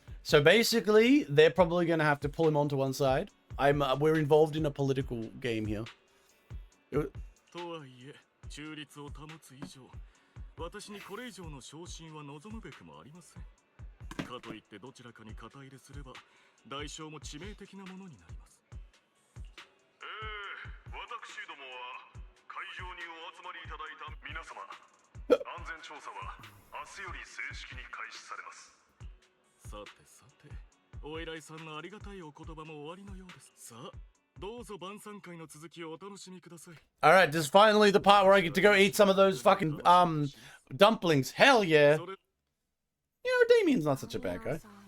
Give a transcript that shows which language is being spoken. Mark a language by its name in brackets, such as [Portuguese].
[English] So basically, they're probably going to have to pull him onto one side. We're involved in a political game here. [Japanese] とはいえ、中立を保つ以上、私にこれ以上の昇進は望むべくもありません。かといってどちらかに肩入れすれば、代償も致命的なものになります。私どもは会場にお集まりいただいた皆様、安全調査は明日より正式に開始されます。さてさて、お偉いさんのありがたいお言葉も終わりのようです。さあ、どうぞ晩餐会の続きをお楽しみください。 [English] Alright, this is finally the part where I get to go eat some of those fucking, dumplings. Hell yeah. You know, Damien's not such a bad guy.